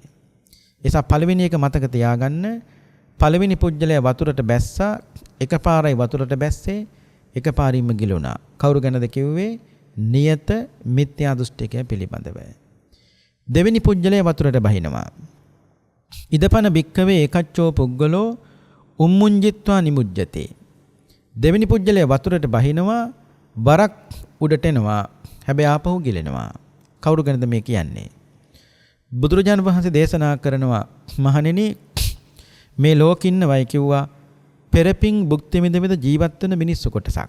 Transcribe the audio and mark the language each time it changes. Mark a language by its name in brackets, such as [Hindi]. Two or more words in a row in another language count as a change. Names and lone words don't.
[Sinhala] ඒසා පළවෙනි එක මතක තියාගන්න. පළවෙනි පුජ්‍යලයා වතුරට බැස්සා එකපාරයි වතුරට බැස්සේ එකපාරින්ම ගිලුණා. කවුරු ගැනද කිව්වේ? නියත මිත්‍යා දෘෂ්ටිකය පිළිබඳව. දෙවෙනි පුජ්‍යලයා වතුරට බහිනවා. [Pali] ඉදපන බික්කවේ ඒකච්චෝ පුද්ගලෝ උම්මුංජිත්වා නිමුජ්ජති. [Sinhala] දෙවෙනි පුජ්‍යලයා වතුරට බහිනවා බරක් උඩට එනවා. හැබැයි ආපහු ගිලෙනවා. කවුරු ගැනද මේ කියන්නේ? බුදුරජාණන් වහන්සේ දේශනා කරනවා මහණෙනි මේ ලෝකින්නවයි කිව්වා පෙරපින් භුක්ති විඳ ජීවත් වෙන මිනිස්සු කොටසක්.